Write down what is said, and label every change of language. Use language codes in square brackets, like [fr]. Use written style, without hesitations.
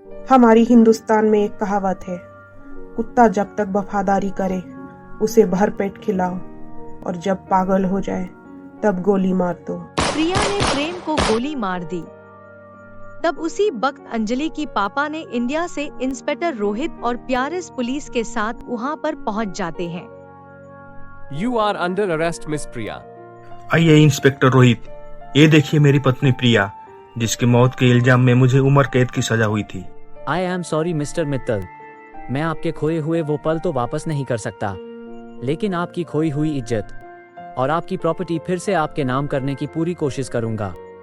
[hi] हमारी हिंदुस्तान में एक कहावत है, कुत्ता जब तक वफादारी करे उसे भर पेट खिलाओ, और जब पागल हो जाए तब गोली मार दो। प्रिया ने प्रेम को गोली मार दी। तब उसी वक्त अंजलि की पापा ने इंडिया से इंस्पेक्टर रोहित और प्यारिस पुलिस के साथ वहां पर पहुंच जाते हैं। [en] You are under arrest, Miss Priya. [hi] आइए इंस्पेक्टर रोहित, ये देखिए मेरी पत्नी प्रिया, जिसकी मौत के इल्जाम में मुझे उम्र कैद की सजा हुई थी। [en] I am sorry [hi] mister Mittal, मैं आपके खोए हुए वो पल तो वापस नहीं कर सकता, लेकिन आपकी खोई हुई इज्जत और आपकी प्रॉपर्टी फिर से आपके नाम करने की पूरी कोशिश करूंगा।